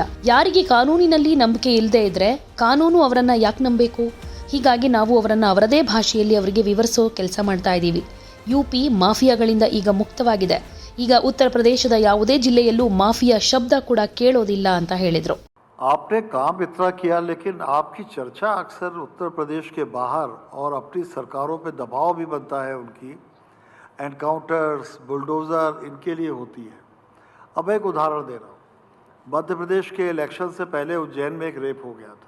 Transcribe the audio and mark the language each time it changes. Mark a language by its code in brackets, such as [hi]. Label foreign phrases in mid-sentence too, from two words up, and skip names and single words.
[kn] ಯಾರಿಗೆ ಕಾನೂನಿನಲ್ಲಿ ನಂಬಿಕೆ ಇಲ್ಲದೆ ಇದ್ರೆ ಕಾನೂನು ಅವರನ್ನ ಯಾಕೆ ನಂಬಬೇಕು? ಹೀಗಾಗಿ ನಾವು ಅವರನ್ನ ಅವರದೇ ಭಾಷೆಯಲ್ಲಿ ಅವರಿಗೆ ವಿವರಿಸೋ ಕೆಲಸ ಮಾಡ್ತಾ ಇದ್ದೀವಿ. ಯುಪಿ ಮಾಫಿಯಾಗಳಿಂದ ಈಗ ಮುಕ್ತವಾಗಿದೆ. ಈಗ ಉತ್ತರ ಪ್ರದೇಶದ ಯಾವುದೇ ಜಿಲ್ಲೆಯಲ್ಲೂ ಮಾಫಿಯಾ ಶಬ್ದ ಕೂಡ ಕೇಳೋದಿಲ್ಲ ಅಂತ ಹೇಳಿದ್ರು. [hi] आपने काम इतना किया, लेकिन आपकी चर्चा अक्सर उत्तर प्रदेश के बाहर और अपनी सरकारों पे दबाव भी बनता है उनकी, एनकाउंटर्स, बुलडोज़र, इनके लिए होती है। अब एक उदाहरण दे रहा हूँ। मध्य प्रदेश के इलेक्शन से पहले उज्जैन में एक रेप हो गया था।